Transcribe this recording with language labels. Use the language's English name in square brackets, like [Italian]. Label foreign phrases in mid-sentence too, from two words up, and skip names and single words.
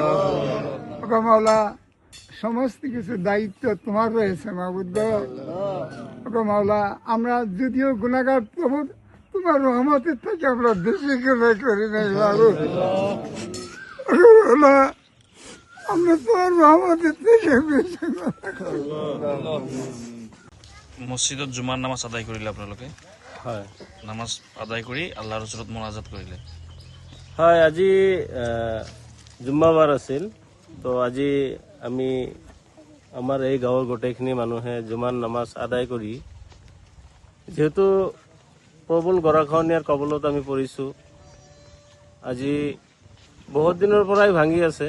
[Bangla] ওগো মাওলা, সমস্ত কিছু দায়িত্ব তোমার রয়েছে মাবুদ। ওগো মাওলা, আমরা যদিও গুনাহগার, তবু তোমার রহমতের থেকে আমরা বেশি গুনাহ করি নাই মাবুদ। ওগো মাওলা, আমরা তোমার রহমতের থেকে বেশি গুনাহ করি। [Assamese] মসজিদত জুমাৰ নামাজ আদায় কৰিলে আপোনালোকে? হয়, নামাজ আদায় কৰি আল্লাহৰ ওচৰত মোনাজাত কৰিলে? হয়। আজি জুম্মাবাৰ আছিল, তো আজি আমি আমাৰ এই গাঁৱৰ গোটেইখিনি মানুহে জুমাৰ নামাজ আদায় কৰি, যিহেতু প্ৰবল গৰাখহনীয়াৰ কবলত আমি পৰিছোঁ, আজি বহুত দিনৰ পৰাই ভাঙি আছে।